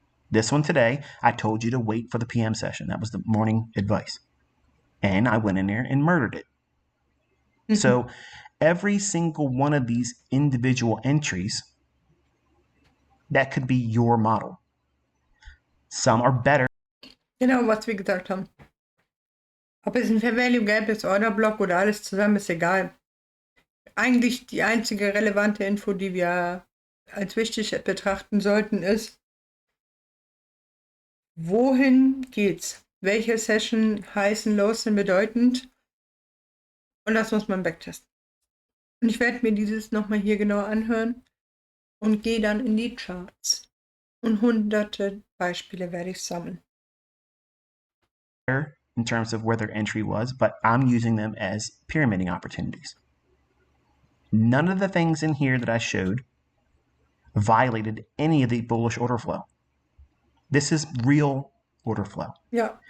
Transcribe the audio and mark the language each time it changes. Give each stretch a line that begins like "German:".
English: This one today, I told you to wait for the PM session. That was the morning advice. And I went in there and murdered it. So every single one of these individual entries, that could be your model. Some are better.
German: Genau, was wir gesagt haben. Ob es ein Fair Value Gap ist, Orderblock oder alles zusammen, ist egal. Eigentlich die einzige relevante Info, die wir als wichtig betrachten sollten, ist, wohin geht's? Welche Session heißen Lows sind bedeutend? Und das muss man backtesten. Und ich werde mir dieses nochmal hier genauer anhören und gehe dann in die Charts. Und hunderte Beispiele werde ich sammeln.
English: In terms of where their entry was, but I'm using them as pyramiding opportunities. None of the things in here that I showed violated any of the bullish order flow. This is real order flow. Yeah.